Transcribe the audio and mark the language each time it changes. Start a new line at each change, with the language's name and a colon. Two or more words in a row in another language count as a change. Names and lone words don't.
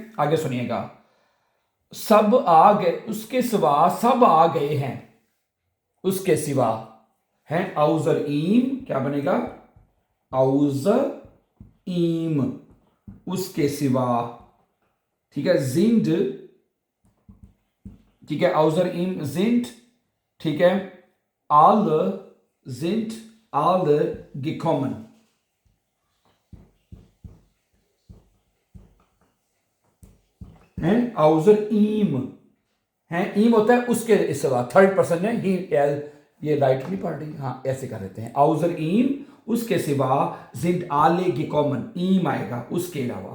Hindi: आगे सुनिएगा, सब आ गए, उसके सिवा सब आ गए हैं, उसके सिवा है।
German: außer ihm
Hindi: क्या बनेगा,
German: außer ihm,
Hindi: उसके सिवा, ठीक है। जिंद, ठीक है,
German: außer ihm sind,
Hindi: ठीक है।
German: alle sind alle gekommen,
Hindi: है।
German: außer ihm
Hindi: है, ईम होता है उसके सिवा, थर्ड पर्सन है ही, ये राइट नहीं पढ़ रही, हाँ ऐसे कर देते हैं।
German: außer ihm
Hindi: उसके सिवा,
German: sind alle gekommen,
Hindi: ईम आएगा उसके अलावा।